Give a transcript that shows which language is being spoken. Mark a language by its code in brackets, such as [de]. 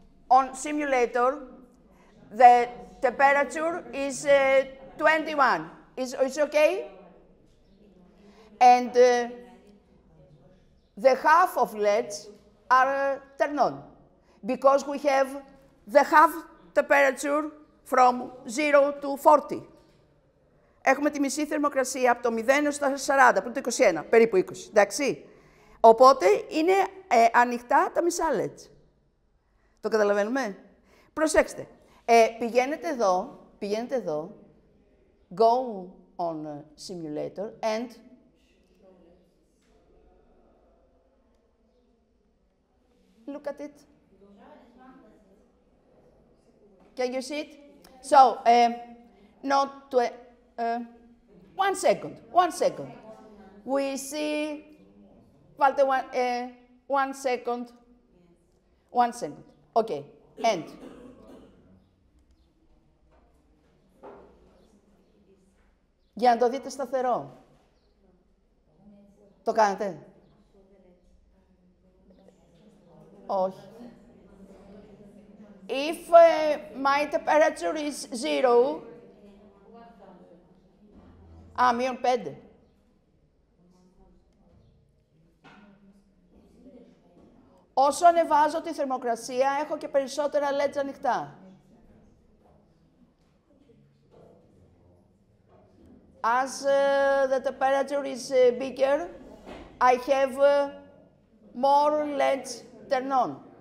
[en] On simulator, the temperature is 21. It's okay? And the half of LEDs are turned on because we have the half temperature from 0 to 40. [el] Έχουμε τη μισή θερμοκρασία από το 0 έως τα 40, που είναι το 21, περίπου 20, εντάξει. Οπότε είναι ανοιχτά τα μισά LEDs. Το καταλαβαίνουμε. Προσέξτε. Πηγαίνετε εδώ, [en] go on simulator and look at it. Can you see it? So, not to, 1 second. We see, [el] βάλτε [en] 1 second. 1 second. Okay, end. [el] Για να το δείτε σταθερό. Το κάνετε? Όχι. [en] If my temperature is 0, [el] μείον [en] 5. [el] Όσο ανεβάζω τη θερμοκρασία, έχω και περισσότερα LEDs ανοιχτά. [en] As the temperature is bigger, I have more LEDs turn on.